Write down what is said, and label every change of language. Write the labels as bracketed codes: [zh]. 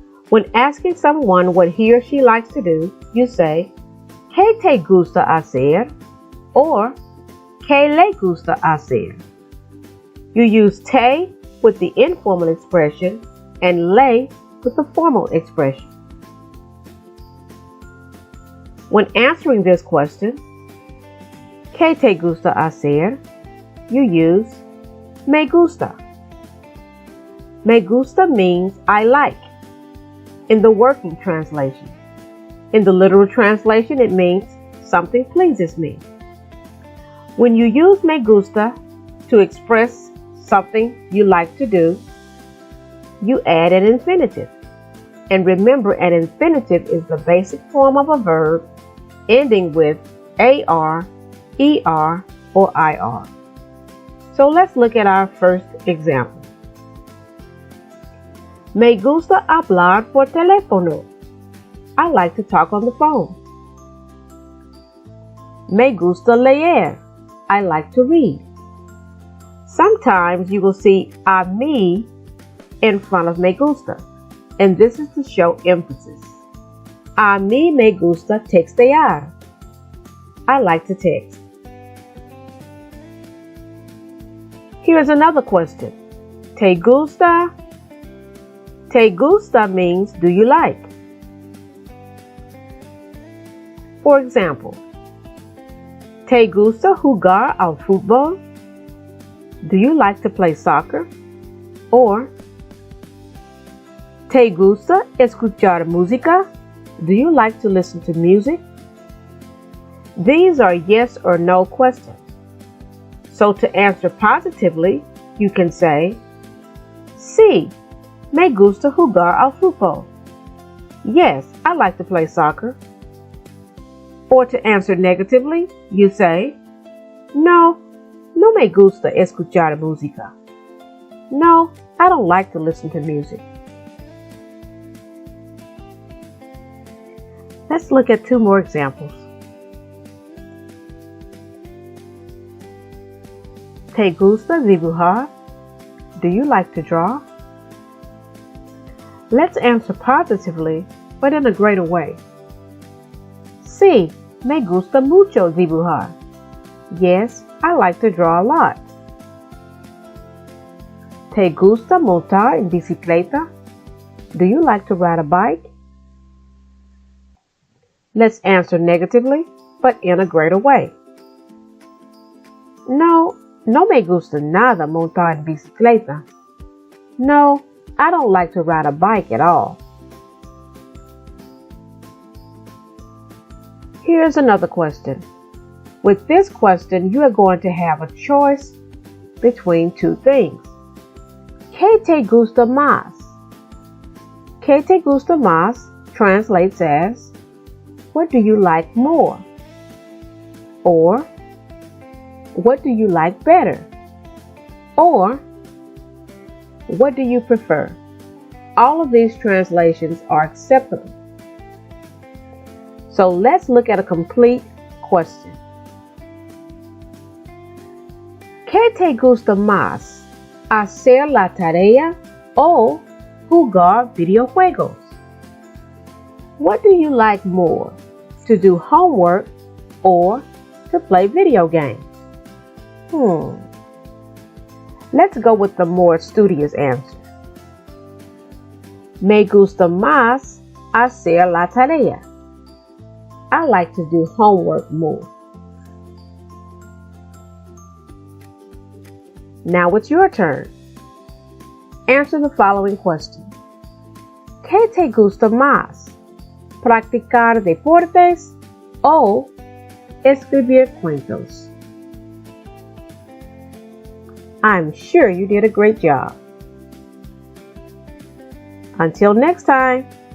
[en] When asking someone what he or she likes to do, you say, [es] ¿Qué te gusta hacer? Or ¿Qué le gusta hacer? [en] You use te with the informal expression and le with the formal expression. When answering this question, [es] ¿Qué te gusta hacer? [en] You use me gusta. Me gusta means I like in the working translation. In the literal translation, it means something pleases me. When you use me gusta to express something you like to do, you add an infinitive. And remember, an infinitive is the basic form of a verb ending with AR, ER, or IR. So let's look at our first example. [es] Me gusta hablar por teléfono. [en] I like to talk on the phone. [es] Me gusta leer. [en] I like to read. Sometimes you will see a mí in front of me gusta, and this is to show emphasis. [es] A mí me gusta textear. [en] I like to text. Here's another question. [es] ¿Te gusta? [en] ¿Te gusta means do you like? For example, [es] ¿Te gusta jugar al fútbol? [en] Do you like to play soccer? [es] Or ¿Te gusta escuchar música? [en] Do you like to listen to music? These are yes or no questions. So to answer positively, you can say, [es] Sí, me gusta jugar al fútbol. [en] Yes, I like to play soccer. Or to answer negatively, you say, [es] No, no me gusta escuchar música. [en] No, I don't like to listen to music. Let's look at two more examples. [es] ¿Te gusta dibujar? [en] Do you like to draw? Let's answer positively, but in a greater way. [es] Sí, me gusta mucho dibujar. [en] Yes, I like to draw a lot. [es] ¿Te gusta montar en bicicleta? [en] Do you like to ride a bike? Let's answer negatively, but in a greater way. [es] No, no me gusta nada montar en bicicleta. [en] No, I don't like to ride a bike at all. Here's another question. With this question, you are going to have a choice between two things. [es] ¿Qué te gusta más? ¿Qué te gusta más [en] translates as, what do you like more? Or, what do you like better? Or, what do you prefer? All of these translations are acceptable. So let's look at a complete question. [es] ¿Qué te gusta más? ¿Hacer la tarea o jugar videojuegos? [en] What do you like more? To do homework or to play video games? Let's go with the more studious answer. [es] Me gusta más hacer la tarea. [en] I like to do homework more. Now it's your turn. Answer the following question. [es] ¿Qué te gusta más? ¿Practicar deportes o escribir cuentos? [en] I'm sure you did a great job. Until next time.